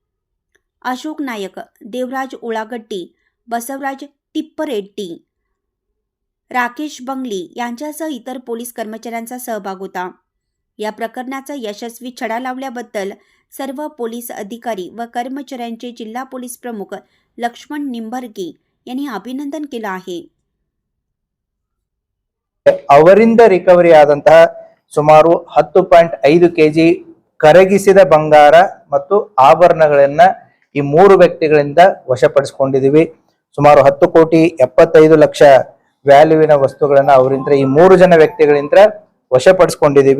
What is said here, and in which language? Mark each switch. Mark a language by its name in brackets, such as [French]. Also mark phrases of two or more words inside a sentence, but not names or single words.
[Marathi] अशोक नायक, देवराज उळागड्डी, बसवराज टिप्परेड्डी, राकेश बंगली यांच्यासह इतर पोलीस कर्मचाऱ्यांचा सहभाग होता. या प्रकरणाचा यशस्वी छडा लावल्याबद्दल सर्व पोलीस अधिकारी व कर्मचाऱ्यांचे जिल्हा पोलीस प्रमुख लक्ष्मण निंबर्गे यांनी अभिनंदन केलं आहे. [Kannada] ಅವರಿಂದ ರಿಕವರಿ ಆದಂತಹ ಸುಮಾರು 10.5 kg ಕರಗಿಸಿದ ಬಂಗಾರ ಮತ್ತು ಆಭರಣಗಳನ್ನ ಈ 3 ವ್ಯಕ್ತಿಗಳಿಂದ ವಶಪಡಿಸಿಕೊಂಡಿದ್ದೀವಿ. ಸುಮಾರು 10,75,00,000 ವ್ಯಾಲ್ಯೂವಿನ ವಸ್ತುಗಳನ್ನ ಅವರಿಂದ ಈ 3 ಜನ ವ್ಯಕ್ತಿಗಳಿಂದ ವಶಪಡಿಸಿಕೊಂಡಿದ್ದೀವಿ.